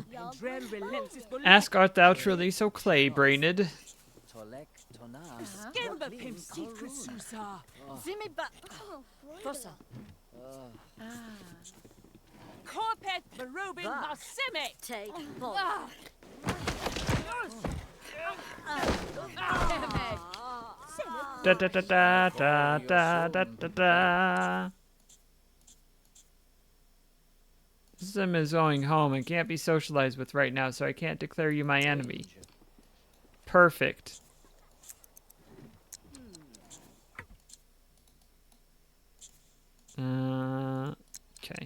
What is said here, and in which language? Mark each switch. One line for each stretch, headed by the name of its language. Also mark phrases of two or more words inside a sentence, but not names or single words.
English: Ask art thou truly so clay-brained? Tolek tonas. Zimiba. Fossa. Corpet Barubin Masime. Take. Da da da da da da da da da. Zim is going home and can't be socialized with right now, so I can't declare you my enemy. Perfect. Okay.